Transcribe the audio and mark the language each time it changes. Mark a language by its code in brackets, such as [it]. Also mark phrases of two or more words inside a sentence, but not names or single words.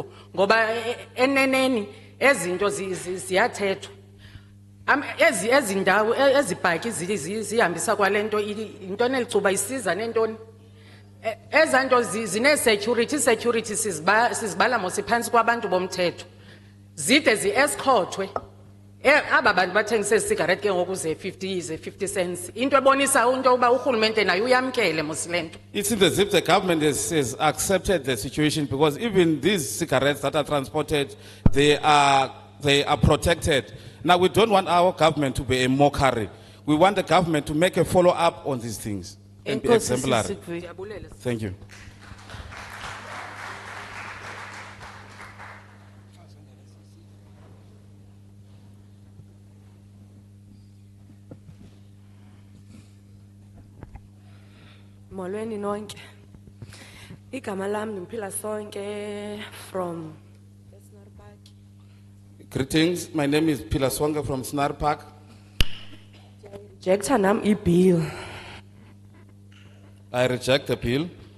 [xh] ngoba eneneni ezinto ziyathethwa ezi ndawo ezibhaki zihambisa kwalento into nelicuba isiza nentoni ezanto zine security sizibala mosiphantsi kwabantu bomthetho zide zi-escortwe aba bantu bathengisa ezi-cigarette ke ngoku ze-50 cents into ebonisa into uba urhulumente naye uyamkele mosilento. [en] It seems as if the government has accepted the situation because even these cigarettes that are transported, they are protected. Now we don't want our government to be a mockery. We want the government to make a follow-up on these things and be exemplary. Thank you. [xh] Molweni nonke. Igama lam ndiphila sonke from [en] Greetings, my name is Pilaswanga from Snar Park. [xh] Rejecta nam i-bill. [en] I reject the bill.